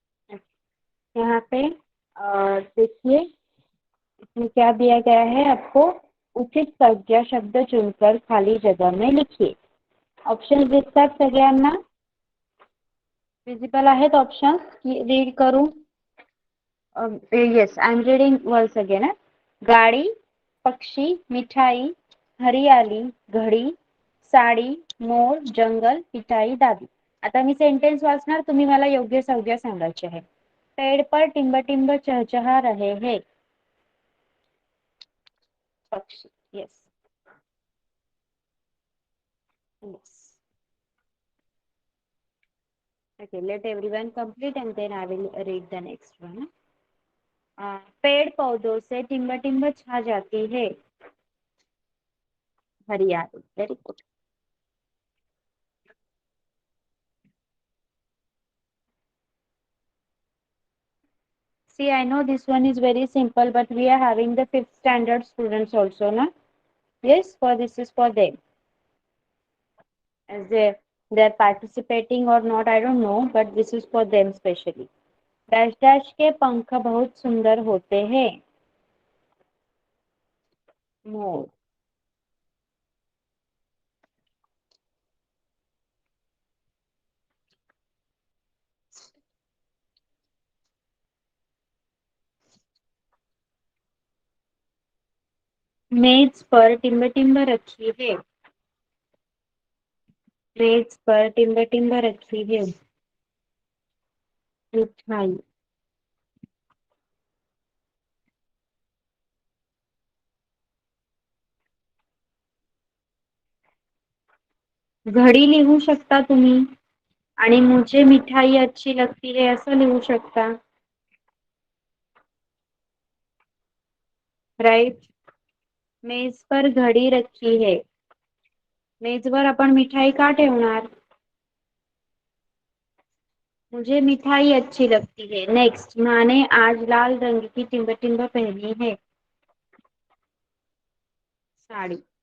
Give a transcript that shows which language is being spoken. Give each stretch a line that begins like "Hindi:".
Hindi: यहाँ पे देखिए, इसमें क्या दिया गया है आपको। उचित संज्ञा शब्द चुनकर खाली जगह में लिखिए।
Marathi: ऑप्शन दिसतात सगळ्यांना? विजिबल आहेत ऑप्शन्स की रीड करू?
English: Yes, I am reading once again.
Hindi: गाड़ी, पक्षी, मिठाई, हरियाली, घडी, साडी, मोर, जंगल, पिटाई, दादी.
Marathi: आता मी सेंटेन्स वाचणार, तुम्ही मला योग्य संज्ञा सांगायची आहे.
Hindi: पेड़ पर टिंब टिंब चहचहा रहे हैं. पक्षी. Yes.
English: Yes. Okay, let everyone complete and then I will read the next one.
Hindi: पेड़ पौधों से टिम्ब टिम्ब छा जाती है हरियाली.
English: Very good. See, I know this one is very simple, but we are having the fifth standard students also, na? Yes, for this is for them. As they are participating or not, I don't know, but this is for them specially.
Hindi: Dash dash के पंख बहुत सुंदर होते हैं. मोर. मेज पर टिम्ब टिम्ब रखी है. मेज पर टिम्ब टिम्ब रखी है. मिठाई.
Marathi: घडी लिहू शकता तुम्ही आणि
Hindi: मुझे मिठाई अच्छी लगती है
Marathi: असं लिहू शकता.
Hindi: राइट. मेज पर घडी रखी है.
Marathi: मेजवर आपण मिठाई का ठेवणार.
Hindi: मुझे मिठाई अच्छी लगती है. नेक्स्ट. माँ ने आज लाल रंग की टिम्ब टिम्ब पहनी है. साड़ी.